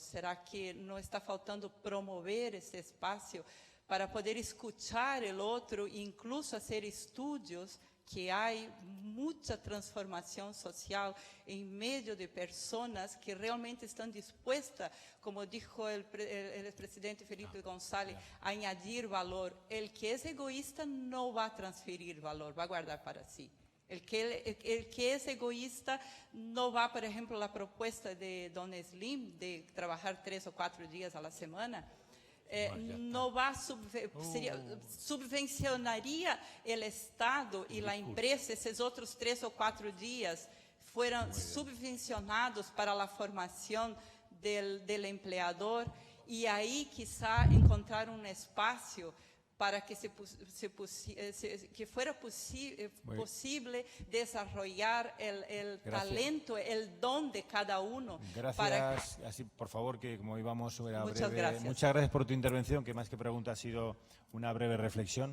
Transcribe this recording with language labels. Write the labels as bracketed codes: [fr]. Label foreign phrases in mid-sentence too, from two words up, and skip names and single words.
[pt] Será que não está faltando promover esse espaço para poder escutar o outro e incluso fazer estudos que há muita transformação social em meio de pessoas que realmente estão dispostas, como disse o presidente Felipe González, a [es] añadir valor. El que [pt] é egoísta não vai transferir valor, vai guardar para si. [es] El que [pt] é egoísta não vai, por exemplo, a proposta de Don Slim de trabalhar 3 ou 4 dias [es] a la semana, [pt] não vai subvencionaria o Estado e a empresa, esses outros 3 ou 4 dias foram subvencionados para a formação do empleador, e aí quizá encontrar um espaço para que que [es] fuera posible desarrollar el talento, el don de cada uno. Gracias. Así, por favor, que como íbamos era Muchas breve. Gracias. Muchas gracias por tu intervención, que más que pregunta ha sido una breve reflexión.